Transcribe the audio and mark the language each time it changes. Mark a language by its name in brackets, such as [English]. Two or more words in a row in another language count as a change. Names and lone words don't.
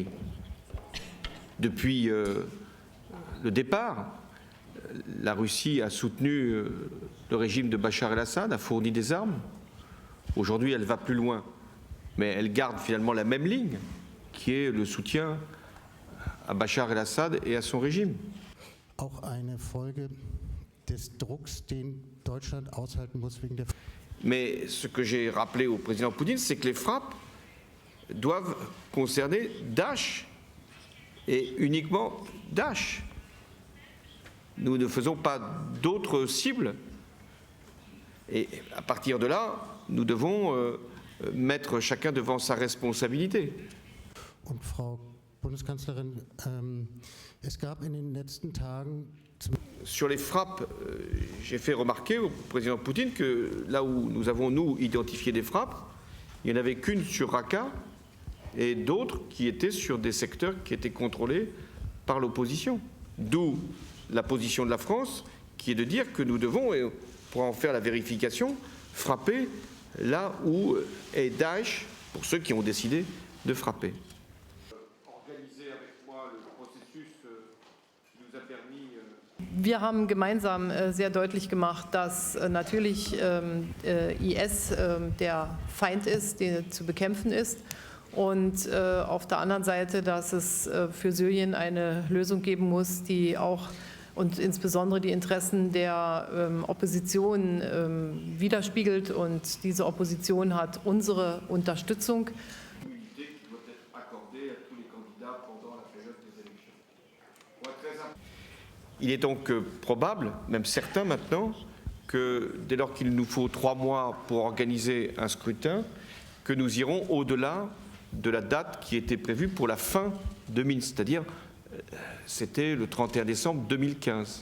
[French] Depuis le départ, la Russie a soutenu le régime de Bachar el-Assad, a fourni des armes. Aujourd'hui, elle va plus loin, mais elle garde finalement la même ligne, qui est le soutien à Bachar el-Assad et à son régime. [German] Auch eine Folge des Drucks, den Deutschland aushalten muss wegen der. [French] Mais ce que j'ai rappelé au président Poutine, c'est que les frappes doivent concerner Daesh et uniquement Daesh. Nous ne faisons pas d'autres cibles. Et à partir de là, nous devons mettre chacun devant sa responsabilité. [German] Und Frau Bundeskanzlerin, es gab in den letzten Tagen. [French] Sur les frappes, j'ai fait remarquer au président Poutine que là où nous avons, nous, identifié des frappes, il n'y en avait qu'une sur Raqqa et d'autres qui étaient sur des secteurs qui étaient contrôlés par l'opposition. D'où la position de la France, qui est de dire que nous devons, et pour en faire la vérification, frapper là où est Daesh, pour ceux qui ont décidé de frapper. Organiser avec moi le processus qui nous a permis. [German] Wir haben gemeinsam sehr deutlich gemacht, dass natürlich IS der Feind ist, der zu bekämpfen ist. Und auf der anderen Seite, dass es für Syrien eine Lösung geben muss, die auch und insbesondere die Interessen der Opposition widerspiegelt. Und diese Opposition hat unsere Unterstützung. [French] Il est donc probable, même certain maintenant, que dès lors qu'il nous faut 3 mois pour organiser un scrutin, que nous irons au-delà de la date qui était prévue pour la fin 2000, c'est-à-dire c'était le 31 décembre 2015.